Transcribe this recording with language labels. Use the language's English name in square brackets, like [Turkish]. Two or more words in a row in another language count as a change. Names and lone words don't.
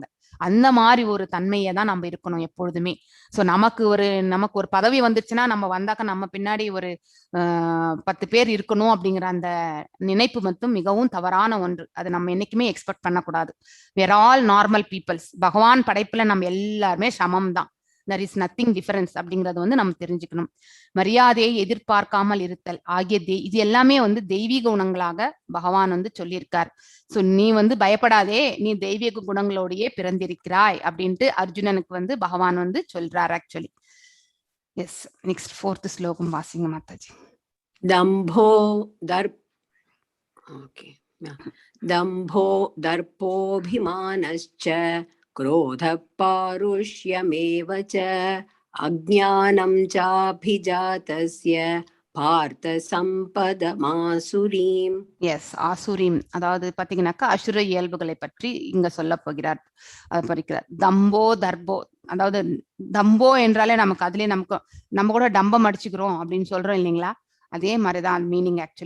[Tamil] அந்த மாதிரி ஒரு தன்மையை தான் நம்ம இருக்கணும் எப்பொழுதுமே. சோ நமக்கு ஒரு பதவி வந்துருச்சுன்னா நம்ம வந்தாக்க நம்ம பின்னாடி ஒரு 10 பேர் இருக்கணும் அப்படிங்கிற அந்த நினைப்பு மட்டும் மிகவும் தவறான ஒன்று. அது நம்ம என்னைக்குமே எக்ஸ்பெக்ட் பண்ணக்கூடாது. [English] we're all normal peoples. [Tamil] பகவான் படைப்புல நம்ம எல்லாருமே சமம் தான். [English] there is nothing difference [Tamil] அப்படிங்கறது வந்து நம்ம தெரிஞ்சுக்கணும். மரியாதையை எதிர்பார்க்காமல் இருத்தல் ஆகிய இது எல்லாமே வந்து தெய்வீக குணங்களாக பகவான் வந்து சொல்லியிருக்கார். சோ நீ வந்து பயப்படாதே, நீ தெய்வீக குணங்களோடையே பிறந்திருக்கிறாய் அப்படின்ட்டு அர்ஜுனனுக்கு வந்து பகவான் வந்து சொல்றார் ஆக்சுவலி. [English] yes, next [Tamil] 4th ஸ்லோகம் வாசிங்க மாதாஜி. [Sanskrit] दम्भो दर्पोऽभिमानश्च क्रोधः पारुष्यमेव च अज्ञानं चाभिजातस्य पार्थ सम्पदमासुरीम्. [Tamil] எஸ், ஆசுரீம் அதாவது பாத்தீங்கன்னாக்கா அசுர இயல்புகளை பற்றி இங்க சொல்ல போகிறார். படிக்கிறார். தம்போ தர்போ, அதாவது தம்போ என்றாலே நமக்கு அதுலயே நம்ம கூட டம்பம் அடிச்சுக்கிறோம் அப்படின்னு சொல்றோம் இல்லைங்களா, அதே மாதிரிதான் [English] meaning actually.